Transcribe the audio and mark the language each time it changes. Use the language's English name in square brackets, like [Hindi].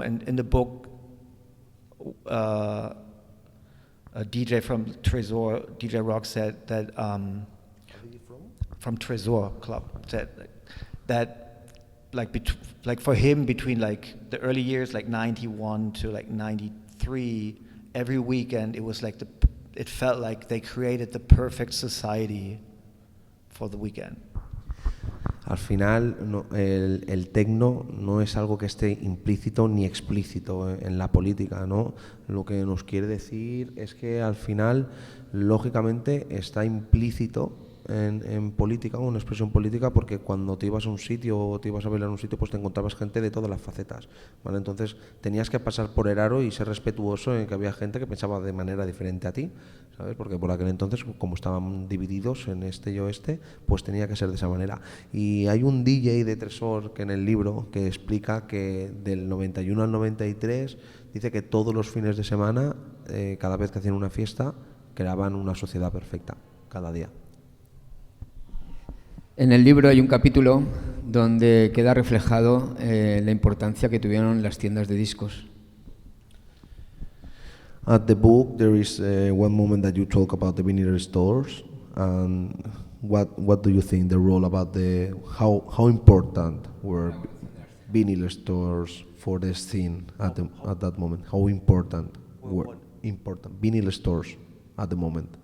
[English] And in the book, a DJ from Tresor, DJ Rock, said that from Tresor Club said that like for him between like the early years, like 91 to like 93, every weekend it was like it felt like they created the perfect society for the weekend. [Spanish] Al final, el techno no es algo que esté implícito ni explícito en la política, ¿no? Lo que nos quiere decir es que al final, lógicamente, está implícito en política o en expresión política, porque cuando te ibas a un sitio o te ibas a bailar a un sitio, pues te encontrabas gente de todas las facetas, ¿vale? Entonces tenías que pasar por el aro y ser respetuoso en que había gente que pensaba de manera diferente a ti, ¿sabes? Porque por aquel entonces, como estaban divididos en este y oeste, pues tenía que ser de esa manera. Y hay un DJ de Tresor que en el libro que explica que del 91 al 93 dice que todos los fines de semana, cada vez que hacían una fiesta, creaban una sociedad perfecta, cada día. En el libro hay un capítulo donde queda reflejado la importancia que tuvieron las tiendas de discos. [English] At the book there is one moment that you talk about the vinyl stores, and what do you think the role about how important were vinyl stores for the scene at that moment? How important were vinyl stores at the moment?